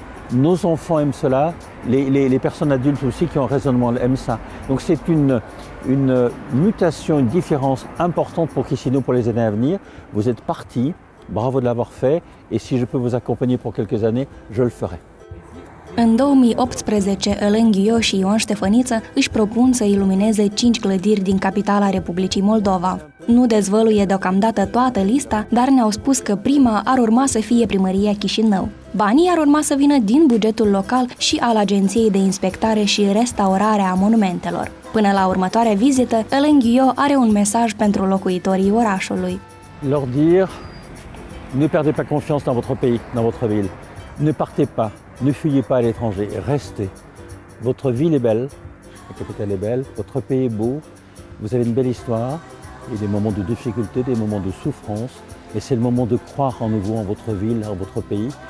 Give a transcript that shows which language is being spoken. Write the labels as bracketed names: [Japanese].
[French] Nos enfants aiment cela, les personnes adultes aussi qui ont un raisonnement aiment ça. Donc c'est une mutation, une différence importante pour Chisinau pour les années à venir. Vous êtes partis, bravo de l'avoir fait, et si je peux vous accompagner pour quelques années, je le ferai. [Romanian] În 2018, Alain Guyot și Ion Ștefăniță își propun să ilumineze 5 clădiri din capitala Republicii Moldova. Nu dezvăluie deocamdată toată lista, dar ne-au spus că prima ar urma să fie primăria Chișinău. Banii ar urma să vină din bugetul local și al Agenției de Inspectare și Restaurare a Monumentelor. Până la următoarea vizită, Alain Guyot are un mesaj pentru locuitorii orașului. [French] Leur dire, ne perdez pas confiance dans votre pays, dans votre ville. Ne partez pas, ne fuyez pas à l'étranger, restez. Votre ville est belle, la capitale est belle, votre pays est beau, vous avez une belle histoire, et des moments de difficulté, des moments de souffrance, et c'est le moment de croire en nouveau en votre ville, en votre pays.